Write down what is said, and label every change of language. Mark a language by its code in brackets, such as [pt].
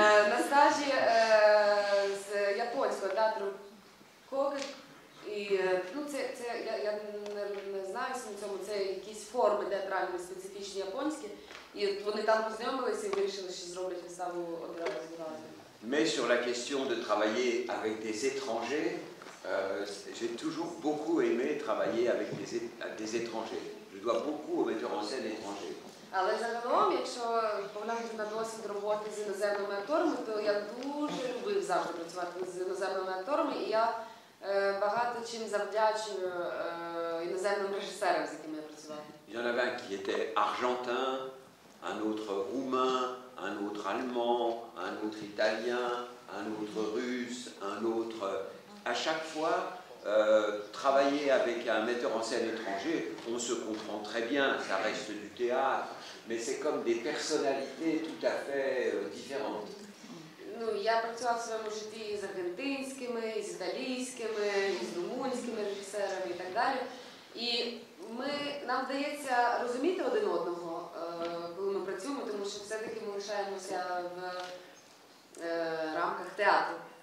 [uk] На стажі з японського театру Коги. І ну, я не знаю на цьому, це якісь форми театральні, специфічні японські. І вони там познайомилися і вирішили, що зроблять виставу одразу. [fr] Mais sur la question de travailler avec des étrangers, j'ai toujours beaucoup aimé travailler avec des étrangers. Je dois beaucoup aux metteurs en scène étrangers. [uk] Але загалом, якщо поглянути на досвід роботи з іноземними акторами, то я дуже любив завжди працювати з іноземними акторами, і я багато чим завдячую іноземним режисерам, з якими я працювала. [fr] Il y en avait un qui était argentin, un autre roumain, un autre allemand, un autre italien, un autre russe, un autre... À chaque fois, travailler avec un metteur en scène étranger, on se comprend très bien, ça reste du théâtre, mais c'est comme des personnalités tout à fait différentes. [uk] Ну, я працював в своєму житті з аргентинськими, з італійськими, з румунськими режисерами і так далі. І нам вдається розуміти один одного, коли ми працюємо, тому що все-таки ми лишаємося в рамках театру.